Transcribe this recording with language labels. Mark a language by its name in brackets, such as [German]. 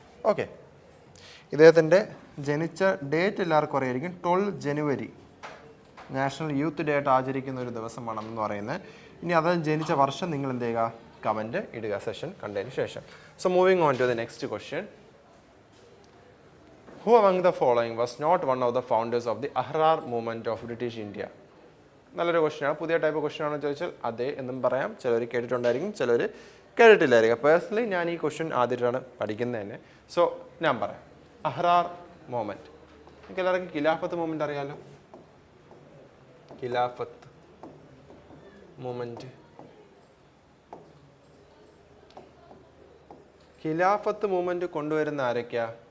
[Malayalam] Okay, ഇദ്ദേഹത്തിൻ്റെ ജനിച്ച date എല്ലാവർക്കും അറിയായിരിക്കും. 12 ജനുവരി നാഷണൽ യൂത്ത് ഡേ ആയിട്ട് ആചരിക്കുന്ന ഒരു ദിവസമാണെന്ന് പറയുന്നത്. ഇനി അത് ജനിച്ച വർഷം നിങ്ങൾ എന്ത് ചെയ്യുക, കമൻറ്റ് ഇടുക സെഷൻ കണ്ടതിന് ശേഷം. [English] So moving on to the next question. Who among the following was not one of the founders of the Ahrar movement of British India? [Malayalam] നല്ലൊരു ക്വസ്റ്റ്യനാണ്. പുതിയ ടൈപ്പ് ക്വസ്റ്റ്യൻ ആണെന്ന് ചോദിച്ചാൽ അതെ എന്നും പറയാം. ചിലർ കേട്ടിട്ടുണ്ടായിരിക്കും, ചിലർ കേട്ടിട്ടില്ലായിരിക്കും. പേഴ്സണലി ഞാൻ ഈ ക്വസ്റ്റ്യൻ ആദ്യമായിട്ടാണ് പഠിക്കുന്നത് തന്നെ. സോ ഞാൻ പറയാം, അഹ്റാർ മൂവ്മെൻറ്റ്. നിങ്ങൾക്ക് എല്ലാവർക്കും ഖിലാഫത്ത് മൂവ്മെൻറ്റ് അറിയാലോ. ഖിലാഫത്ത് മൂവ്മെൻറ്റ്, ഖിലാഫത്ത് മൂവ്മെൻറ്റ് കൊണ്ടുവരുന്ന ആരൊക്കെയാ?